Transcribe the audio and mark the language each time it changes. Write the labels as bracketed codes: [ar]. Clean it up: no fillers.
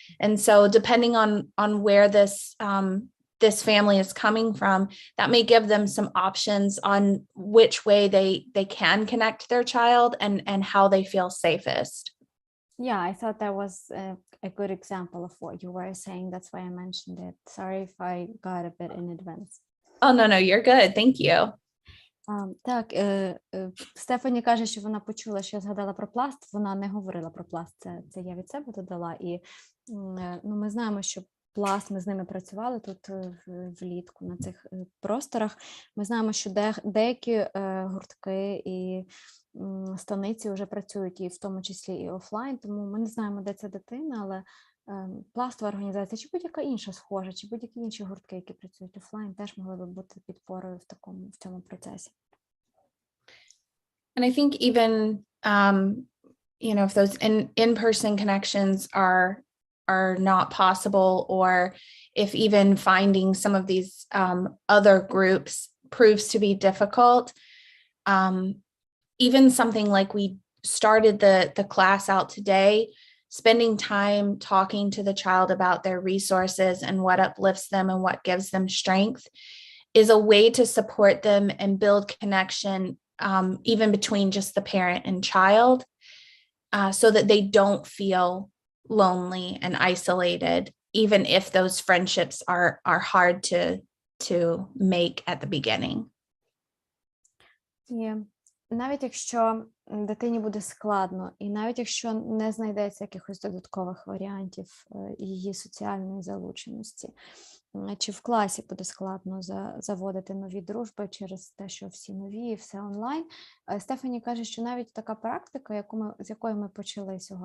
[en] And so depending on where this family is coming from, that may give them some options on which way they can connect their child and how they feel safest. Yeah, I thought that was a good example of what you were saying. That's why I mentioned it. Sorry if I got a bit in advance. Oh, no, you're good. Thank you. [uk] Так, Стефані каже, що вона почула, що я згадала про пласт. Вона не говорила про пласт, це я від себе додала. І ми знаємо, що пласт, ми з ними працювали тут влітку на цих просторах. Ми знаємо, що деякі гуртки і станиці вже працюють і в тому числі і офлайн, тому ми не знаємо, де ця дитина, але пластова організація чи будь-яка інша схожа, чи будь-які інші гуртки, які працюють офлайн, теж могли би бути підпорою в цьому процесі. [en] And I think even, if those in-person connections are not possible, or if even finding some of these other groups proves to be difficult, even something like we started the class out today, spending time talking to the child about their resources and what uplifts them and what gives them strength is a way to support them and build connection, even between just the parent and child, so that they don't feel lonely and isolated, even if those friendships are hard to make at the beginning. Yeah. [uk] Навіть якщо дитині буде складно, і навіть якщо не знайдеться якихось додаткових варіантів її соціальної залученості, чи в класі буде складно заводити нові дружби через те, що всі нові, все онлайн, Стефані каже, що навіть така практика, з якої ми почали